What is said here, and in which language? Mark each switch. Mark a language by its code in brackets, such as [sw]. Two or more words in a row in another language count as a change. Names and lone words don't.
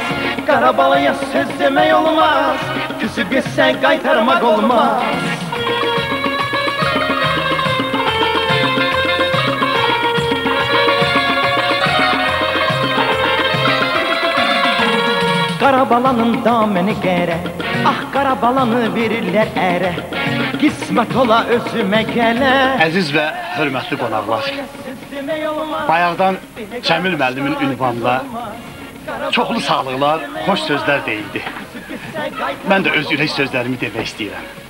[az] Kara balaya söz deme olmaz, küsüp geçsen kaytarmak olmaz. Kara balanın dameni gere, ah kara balanı verirler ere. Qismət ola özümə gələ. Əziz və hörmətli qonaqlar, bayaqdan Cəmil müəllimin ünvanında çoxlu sağlıqlar, xoş sözlər deyildi. Mən də öz ürək sözlərimi demək istəyirəm.